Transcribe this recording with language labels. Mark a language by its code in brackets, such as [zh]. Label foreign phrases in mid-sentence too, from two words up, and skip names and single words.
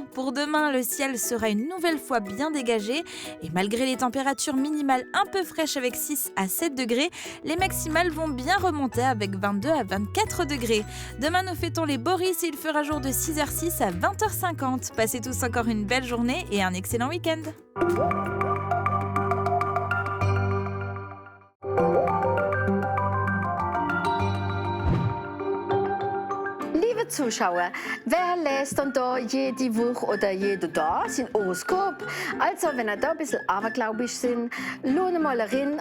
[fr] Pour demain, le ciel sera une nouvelle fois bien dégagé et malgré les températures minimales un peu fraîches avec 6 à 7 degrés, les maximales vont bien remonter avec 22 à 24 degrés. Demain, nous fêtons les Boris et il fera jour de 6h06 à 20h50. Passez tous encore une belle journée et un excellent week-end. [de] Liebe Zuschauer, wer lässt dann da jede Woche oder jeden Tag sein Horoskop? Also, wenn ihr da ein bisschen abergläubisch sind, schaut mal rein.